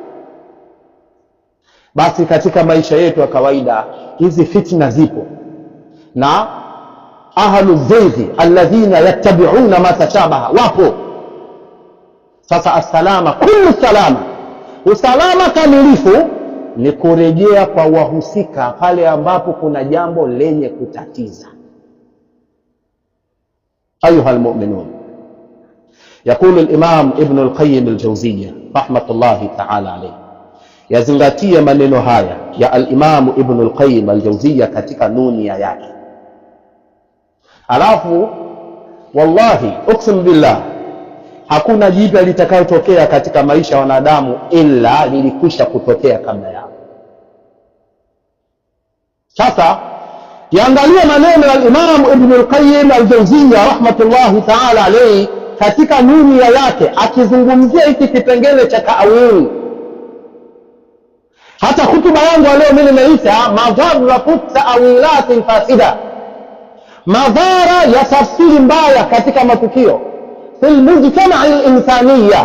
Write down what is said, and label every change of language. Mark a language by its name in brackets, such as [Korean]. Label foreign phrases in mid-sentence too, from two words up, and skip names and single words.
[Swahili] Basi katika maisha yetu ya kawaida hizi fitna zipo, na [Arabic] أهل الزيغ الذين يتبعون ما تشابه [Swahili] wapo. Sasa [Arabic] السلامة كل السلامة, [Swahili] usalama kamilifu ni kurejea kwa wahusika pale ambapo kuna jambo lenye kutatiza. [Arabic] أيها المؤمنون, يقول الإمام ابن القيم الجوزية رحمة الله تعالى عليه, [Swahili] yazingatia maneno haya ya al-Imam Ibn al-Qayyim al-Jawziyya katika nunia yake. Alafu [Arabic] والله أقسم بالله, [Swahili] hakuna jipya litakayotokea katika maisha ya wanadamu ila lilikwisha kutokea kabla yao. Sasa yaangalia maneno ya Imam Ibn al-Qayyim al-Jawziyya [Arabic] رحمة الله تعالى عليه [Swahili] katika nunia yake, akizungumzia hiki kipengele cha ta'wil. Hata hutuba yangu leo mimi nimeita [Arabic] مضرات تأويلات فاسدة, [Swahili] madhara ya tafsiri mbaya katika matukio [Arabic] في المجتمع الإنسانية.